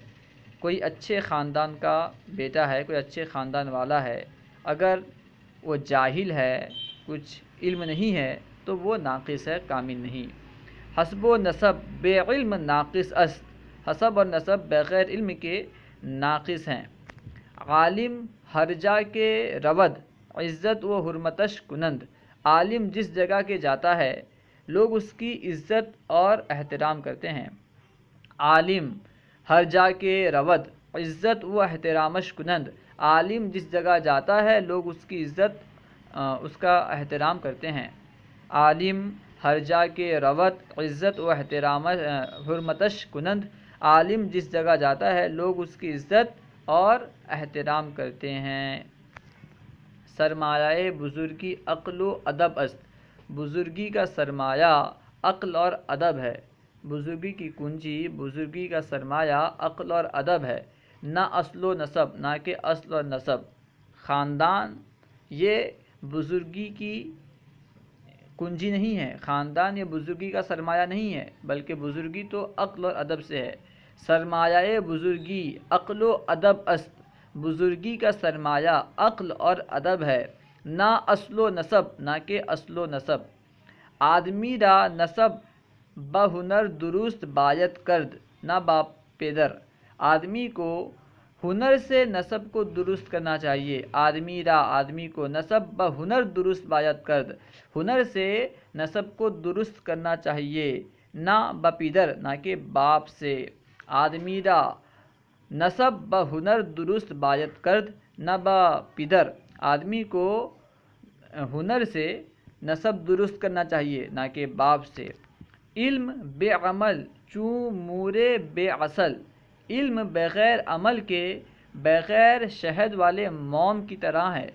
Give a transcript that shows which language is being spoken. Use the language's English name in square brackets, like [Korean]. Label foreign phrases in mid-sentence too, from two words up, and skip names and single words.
[Urdu] کوئی اچھے خاندان کا بیٹا ہے، کوئی اچھے خاندان والا ہے، اگر وہ جاہل ہے، کچھ علم نہیں ہے، تو وہ ناقص ہے، کامل نہیں۔ [Persian] حسب و نسب بے علم ناقص است، [Urdu] حسب اور نسب بغیر علم کے ناقص ہیں۔ [Persian] عالم ہر جا کے رود، عزت و حرمتش کنند، [Urdu] عالم جس جگہ کے جاتا ہے لوگ اس کی عزت اور احترام کرتے ہیں۔ [Persian] عالم ہر جا کے رود، عزت و احترامش کنند، [Urdu] عالم جس جگہ جاتا ہے لوگ اس کی عزت اس کا احترام کرتے ہیں۔ [Persian] عالم ہر جا کے رود، عزت و حرمتش کنند، [Urdu] عالم جس جگہ جاتا ہے لوگ اس کی عزت اور احترام کرتے ہیں۔ [Persian] سرمایہ بزرگی عقل و ادب است، [Urdu] بزرگی کا سرمایہ عقل اور ادب ہے۔ بزرگی کی کنجی، بزرگی کا سرمایہ عقل اور ادب ہے، [Persian] نہ اصل و نسب، [Urdu] نہ کہ اصل اور نسب۔ خاندان یہ بزرگی کی کنجی نہیں ہے، خاندان یہ بزرگی کا سرمایہ نہیں ہے، بلکہ بزرگی تو عقل اور ادب سے ہے۔ [Persian] سرمایہ بزرگی عقل و ادب است، [Urdu] بزرگی کا سرمایہ عقل اور ادب ہے، [Persian] نہ اصل و نسب، [Urdu] نہ کہ اصل و نسب۔ [Persian] آدمی را نسب بہ ہنر درست باید کرد، نہ با پیدر۔ [Urdu] آدمی کو ہنر سے نسب کو درست کرنا چاہیے۔ آدمی کو [Persian] نسب بہ ہنر درست باید کرد، [Urdu] ہنر سے نسب کو درست کرنا چاہیے، [Persian] نہ با پیدر، [Urdu] نہ کہ باپ سے۔ [Persian] آدمی را نسب بہ ہنر درست باید کرد، نہ با پیدر۔ [Urdu] آدمی کو ہنر سے نسب درست کرنا چاہیے، نہ کہ باپ سے۔ [Persian] علم بے عمل چوں مور بے عسل، [Urdu] علم بغیر عمل کے بغیر شہد والے موم کی طرح ہے۔